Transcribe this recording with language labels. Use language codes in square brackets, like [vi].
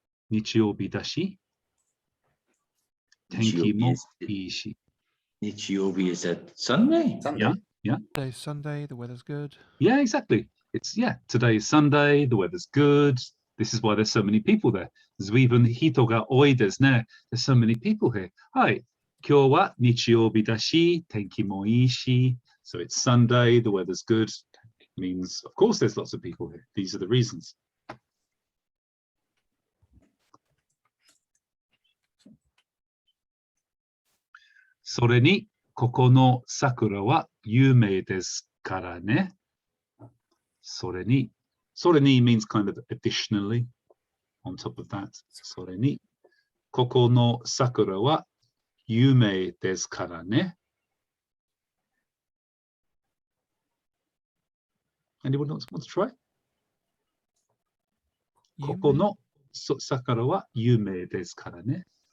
[ja] 日曜日だし、天気もいいし。 [en] Nichiobi, is that Sunday? Yeah. Today's Sunday, the weather's good. Yeah, exactly. Today is Sunday, the weather's good. This is why there's so many people there. [ja] Zuibun hito ga oi desu ne. [en] There's so many people here. Hi. [ja] 今日は日曜日だし、天気もいいし。 [en] So it's Sunday, the weather's good. It means, of course, there's lots of people here. These are the reasons. [ja] So れに、ここの桜は有名ですからね。 [en] それに means kind of additionally on top of that. [ja] それに、ここの桜は有名ですからね。 [en] Anyone else want to try? [ja] ここの桜は有名ですからね。